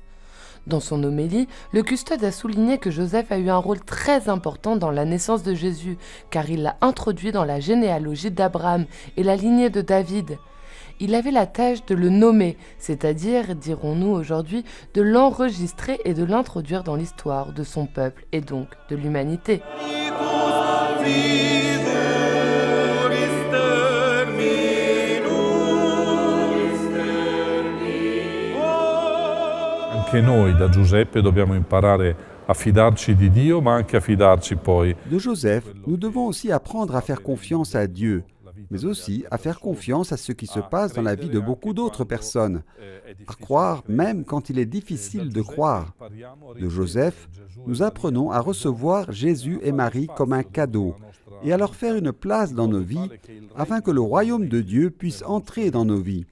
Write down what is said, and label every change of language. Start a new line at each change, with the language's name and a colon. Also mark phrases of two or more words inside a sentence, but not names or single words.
French: Dans son homélie, le custode a souligné que Joseph a eu un rôle très important dans la naissance de Jésus, car il l'a introduit dans la généalogie d'Abraham et la lignée de David. Il avait la tâche de le nommer, c'est-à-dire, dirons-nous aujourd'hui, de l'enregistrer et de l'introduire dans l'histoire de son peuple et donc de l'humanité.
Italian: Anche noi da Giuseppe dobbiamo imparare a fidarci di Dio, ma anche a fidarci poi.
French: De Joseph, nous devons aussi apprendre à faire confiance à Dieu, mais aussi à faire confiance à ce qui se passe dans la vie de beaucoup d'autres personnes, à croire même quand il est difficile de croire. De Joseph, nous apprenons à recevoir Jésus et Marie comme un cadeau et à leur faire une place dans nos vies afin que le royaume de Dieu puisse entrer dans nos vies.